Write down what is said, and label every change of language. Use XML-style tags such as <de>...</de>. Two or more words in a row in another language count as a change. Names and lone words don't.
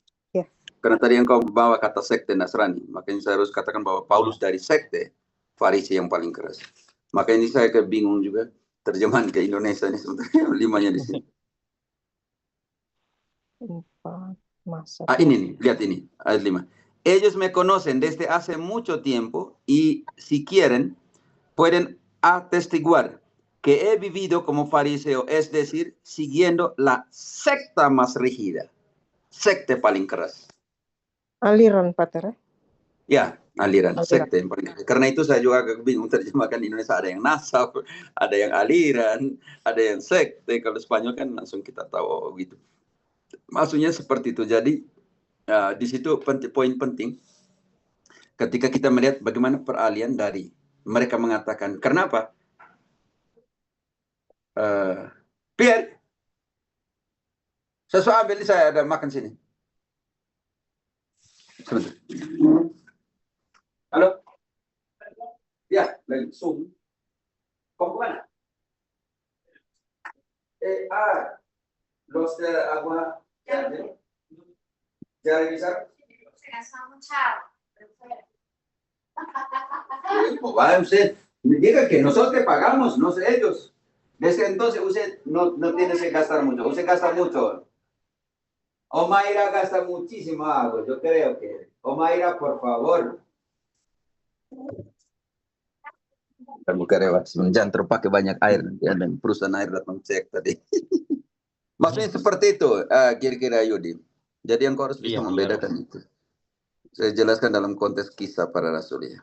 <id>Karena tadi yang kau bawa kata sekte Nasrani, makanya saya harus katakan bahwa Paulus dari sekte Farisi yang paling keras. Makanya ini saya kebingung juga terjemahan ke Indonesia ini sebenarnya 5-nya di sini. Ini nih, lihat ini ayat 5.</id> <es>Ellos me conocen desde hace mucho tiempo y si quieren pueden atestiguar que he vivido como fariseo, es decir, siguiendo la secta más rígida,</es> <id>sekte paling keras. Aliran, Pater. Ya, aliran, sekte yang paling keras. Karena itu saya juga bingung terjemahkan di Indonesia, ada yang nasab, ada yang aliran, ada yang sekte. Kalau Spanyol kan langsung kita tahu gitu. Maksudnya seperti itu. Jadi di situ poin penting ketika kita melihat bagaimana peralihan dari mereka mengatakan, kenapa? Pierre, sesuatu ambil, saya ada makan sini. Sebentar. Halo? Ya, langsung.</id> <es>¿Cómo van? Los de agua. ¿Ya revisaron? Va usted, me diga que nosotros pagamos, no sé ellos. Desde entonces usted no tiene que gastar mucho, usted gasta mucho. Omaira gasta muchísimo agua, yo creo que. Omaira, por favor.</es> <id>Kamu karyawan, jangan terpakai banyak air, dan perusahaan air datang cek tadi. Maksudnya seperti itu, kira-kira Yudi. Jadi yang kau harus bisa membedakan itu. Saya jelaskan dalam konteks kisah para rasul ya.</id>